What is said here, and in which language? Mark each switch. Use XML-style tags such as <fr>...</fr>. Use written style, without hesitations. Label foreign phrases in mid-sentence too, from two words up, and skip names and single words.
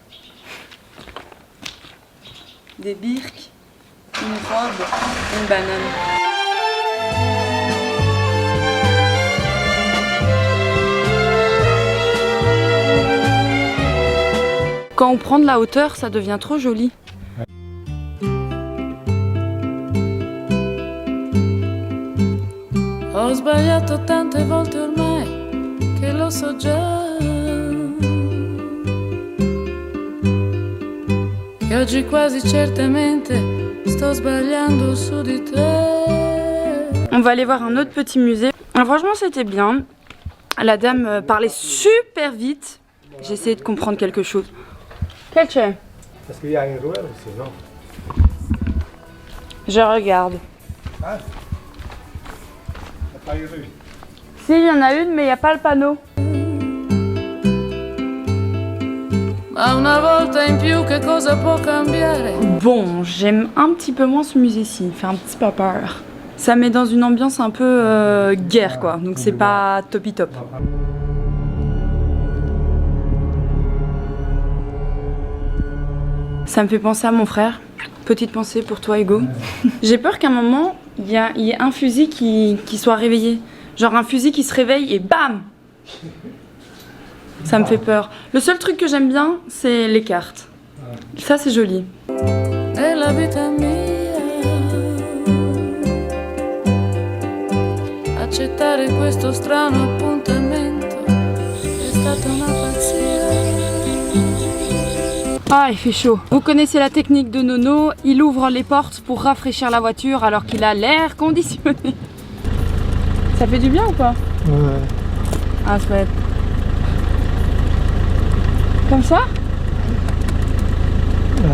<fr>Des birks, une robe, une banane. Quand on prend de la hauteur, ça devient trop joli.</fr> <it>Ho sbagliato tante volte ormai che lo so già che oggi quasi certamente sto sbagliando su di te.</it> <fr>On va aller voir un autre petit musée. Alors, franchement, c'était bien. La dame parlait super vite. J'ai essayé de comprendre quelque chose. Quel chien? Parce qu'il y a une ruelle aussi, non? Je regarde. Ah, il n'y a pas une rue. Si, il y en a une, mais il n'y a pas le panneau.</fr> <it>Ma una volta in più che cosa può cambiare?</it> <fr>Bon, j'aime un petit peu moins ce musée-ci. Il fait un petit peu peur. Ça met dans une ambiance un peu guerre, quoi. Donc c'est pas topi top. Ça me fait penser à mon frère. Petite pensée pour toi, Hugo. J'ai peur qu'à un moment, il y ait un fusil qui soit réveillé. Genre un fusil qui se réveille et bam! Ça me fait peur. Le seul truc que j'aime bien, c'est les cartes. Ça, c'est joli.</fr> <it>È la vita mia accettare questo strano appuntamento è stata una pazzia.</it> <fr>Ah, il fait chaud. Vous connaissez la technique de Nono, il ouvre les portes pour rafraîchir la voiture alors qu'il a l'air conditionné. Ça fait du bien ou pas? Ouais. Ah, chouette. Comme ça? Ouais.</fr>